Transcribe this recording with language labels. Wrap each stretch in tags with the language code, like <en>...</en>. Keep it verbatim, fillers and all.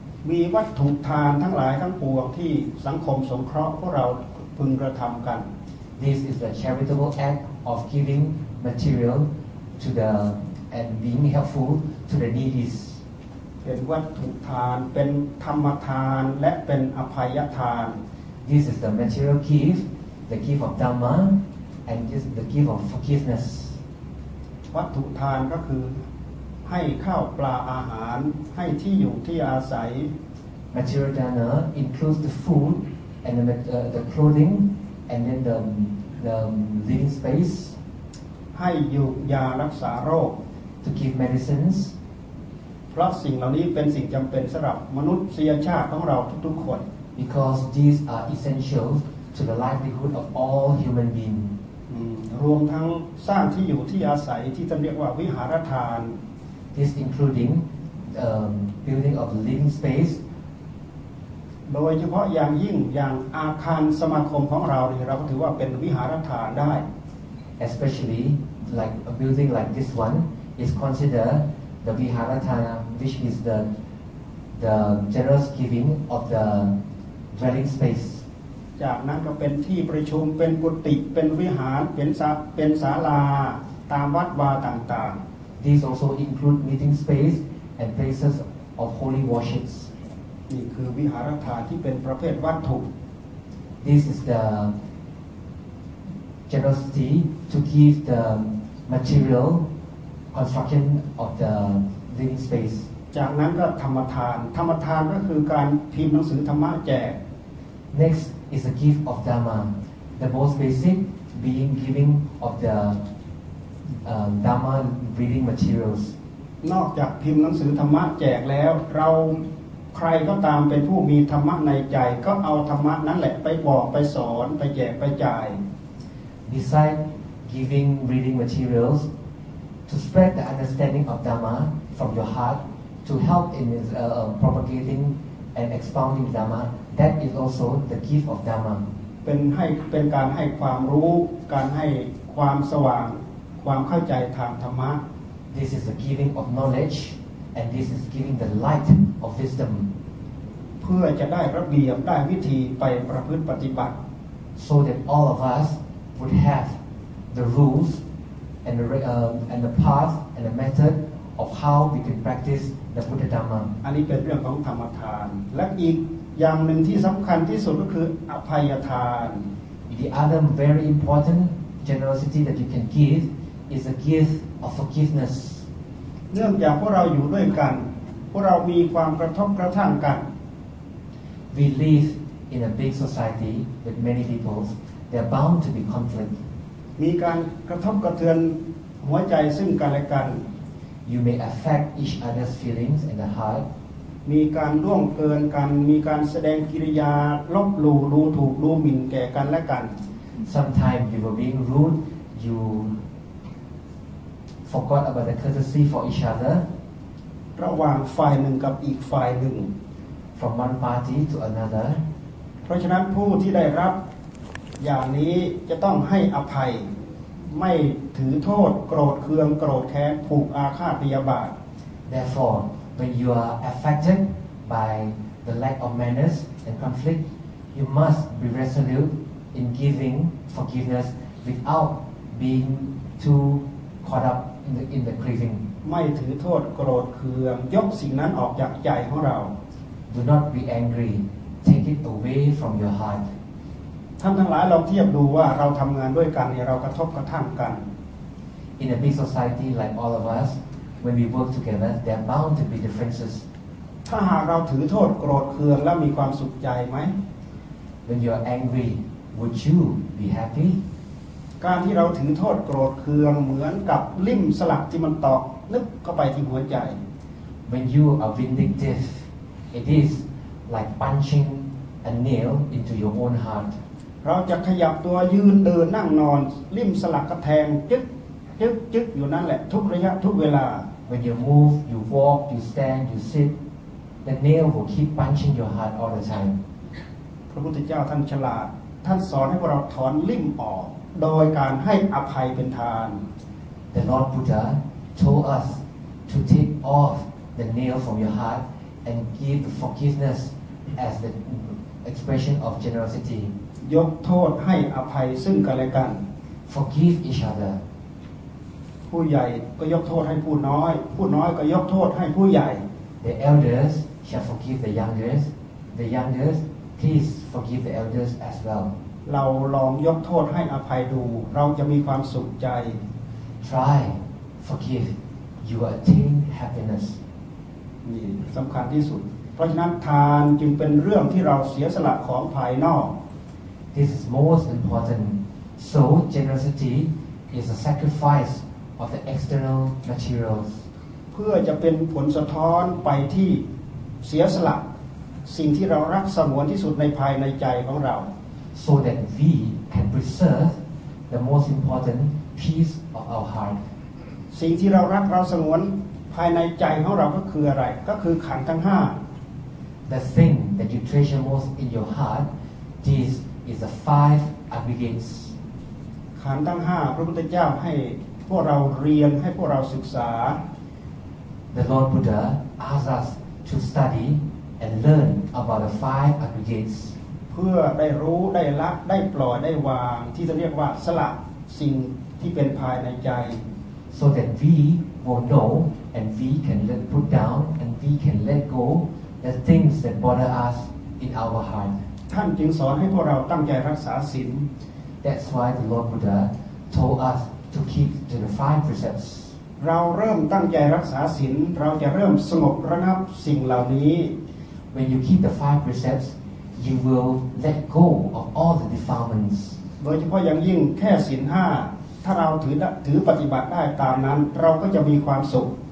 <th>มีวัตถุทานทั้งหลายทั้งปวงที่สังคมสงเคราะห์พวกเราพึงกระทำกัน</th> <en>This is the charitable act of giving material to the and being helpful to the needy</en> <th>เป็นวัตถุทานเป็นธรรมทานและเป็นอภัยทาน</th> <en>This is the material gift the gift of dhamma and this the gift of forgiveness</en> <th>วัตถุทานก็คือให้ข้าวปลาอาหารให้ที่อยู่ที่อาศัย</th> <en>Material dana includes the food and the, uh, the clothing and then the the living space</en> <th>ให้อยู่ยารักษาโรค</th> <en>to give medicines</en> <th>เพราะสิ่งเหล่านี้เป็นสิ่งจำเป็นสำหรับมนุษยชาติของเราทุกๆคน</th> <en>because these are essential to the livelihood of all human beings</en> <th>รวมทั้งสร้างที่อยู่ที่อาศัยที่จะเรียกว่าวิหารทาน</th> <en>This including um, building of living space</en> <th>โดยเฉพาะอย่างยิ่งอย่างอาคารสมาคมของเราเนี่ยเราก็ถือว่าเป็นวิหารทานได้</th> <en>Especially like a building like this one is considered the viharatana which is the the generous giving of the dwelling space</en> <th>จากนั้นก็เป็นที่ประชุมเป็นกุฏิเป็นวิหารเป็นศาลาเป็นศาลาตามวัดวาต่างๆ</th> <en>These also include meeting space and places of holy worships</en> <th>นี่คือวิหารทานที่เป็นประเภทวัตถุ</th> <en>This is the generosity to give the material construction of the living space</en> <th>จากนั้นก็ธรรมทานธรรมทานก็คือการพิมพ์หนังสือธรรมะแจก</th> <en>Next is the gift of Dhamma the most basic being giving of the Um, Dhamma reading materials</en> <th>นอกจากพิมพ์หนังสือธรรมะแจกแล้วเราใครก็ตามเป็นผู้มีธรรมะในใจก็เอาธรรมะนั้นแหละไปบอกไปสอนไปแจกไปจ่าย</th> <en>Besides giving reading materials to spread the understanding of Dhamma from your heart to help in uh, propagating and expounding Dhamma that is also the gift of Dhamma</en> <th>เป็นให้เป็นการให้ความรู้การให้ความสว่างความเข้าใจทางธรรมะ</th> <en>This is the giving of knowledge and this is giving the light of wisdom</en> <th>เพื่อจะได้ระเบียบได้วิธีไปประพฤติปฏิบัติ</th> <en>so that all of us would have the rules and the uh, and the path and the method of how we can practice the Buddha Dhamma</en> <th>อันนี้เป็นเรื่องของธรรมทานและอีกอย่างหนึ่งที่สำคัญที่สุดก็คืออภัยทาน</th> <en>The other very important generosity that you can give is a gift of forgiveness</en> <th>เนื่องจากพวกเราอยู่ด้วยกันพวกเรามีความกระทบกระทั่งกัน</th> <en>We live in a big society with many people there are bound to be conflict</en> <th>มีการกระทบกระเทือนหัวใจซึ่งกันและกัน</th> <en>You may affect each other's feelings in the heart.</en> <th>มีการล่วงเกินกันมีการแสดงกิริยาลบหลู่ดูถูกดูหมิ่นแก่กันและกัน</th> <en>Sometimes you were being rude. You forgot about the courtesy for each other.</en> <th>ระหว่างฝ่ายหนึ่งกับอีกฝ่ายหนึ่ง</th> <en>From one party to another.</en> <th>เพราะฉะนั้นผู้ที่ได้รับอย่างนี้จะต้องให้อภัยไม่ถือโทษโกรธเคืองโกรธแค้นผูกอาฆาตพยาบาท</th> <en>Therefore, when you are affected by the lack of manners and conflict, you must be resolute in giving forgiveness without being too caught up in the in the grieving.</en> <th>ไม่ถือโทษโกรธเคืองยกสิ่งนั้นออกจากใจของเรา</th> <en>Do not be angry. Take it away from your heart.</en> <th>ท่านทั้งหลายลองเทียบดูว่าเราทำงานด้วยกันเนี่ยเรากระทบกระทั่งกัน</th> <en>In a big society like all of us, when we work together, there are bound to be differences.</en> <th>ถ้าหากเราถือโทษโกรธเคืองแล้วมีความสุขใจไหม</th> <en>When you are angry, would you be happy?</en> <th>การที่เราถือโทษโกรธเคืองเหมือนกับลิ่มสลักที่มันตอกลึกเข้าไปที่หัวใจ</th> <en>When you are vindictive, it is like punching a nail into your own heart.</en> <th>เราจะขยับตัวยืนเดินนั่งนอนลิ่มสลักกระแทงจึ๊กจึ๊กจึ๊กอยู่นั่นแหละทุกระยะทุกเวลา</th> <en>When you move, you walk, you stand, you sit, the nail will keep punching your heart all the time.</en> <th>พระพุทธเจ้าท่านฉลาดท่านสอนให้พวกเราถอนลิ่มออกโดยการให้อภัยเป็นทาน</th> <en>The Lord Buddha told us to take off the nail from your heart and give forgiveness as the expression of generosity.</en> <th>ยกโทษให้อภัยซึ่งกันและกัน</th> <en>Forgive each other</en> <th>ผู้ใหญ่ก็ยกโทษให้ผู้น้อยผู้น้อยก็ยกโทษให้ผู้ใหญ่</th> <en>The elders shall forgive the youngest The youngest please forgive the elders as well</en> <th>เราลองยกโทษให้อภัยดูเราจะมีความสุขใจ</th> <en>Try forgive you will attain happiness</en> <th>นี่สำคัญที่สุดเพราะฉะนั้นทานจึงเป็นเรื่องที่เราเสียสละของภายนอก</th> <en>This is most important. So, generosity is a sacrifice of the external materials.</en> <th>เพื่อจะเป็นผลสะท้อนไปที่เสียสละสิ่งที่เรารักสงวนที่สุดในภายในใจของเรา</th> <en>So that we can preserve the most important piece of our heart.</en> <th>สิ่งที่เรารักเราสงวนภายในใจของเราก็คืออะไรก็คือขันธ์ทั้งห้า</th> <en>The thing that you treasure most in your heart is. is the five obligates</en> <th>ขันธ์ทั้งห้าพระพุทธเจ้าให้พวกเราเรียนให้พวกเราศึกษา</th> <en>The Lord Buddha asked us to study and learn about the five obligates</en> <th>เพื่อได้รู้ได้ละได้ปล่อยได้วางที่จะเรียกว่าสละสิ่งที่เป็นภายในใจ</th> <en>so that we will know and we can let put down and we can let go the things that bother us in our heart</en> <th>ท่านจึงสอนให้พวกเราตั้งใจรักษาศีล</th> <en>That's why the Lord Buddha told us to keep to the five precepts.</en> <th>เราเริ่มตั้งใจรักษาศีลเราจะเริ่มสงบระงับสิ่งเหล่านี้</th> <en>When you keep the five precepts, you will let go of all the defilements.</en> <th>โดยเฉพาะอย่างยิ่งแค่ศีลห้าถ้าเราถือถือปฏิบัติได้ตามนั้นเราก็จะมีความสุข</th>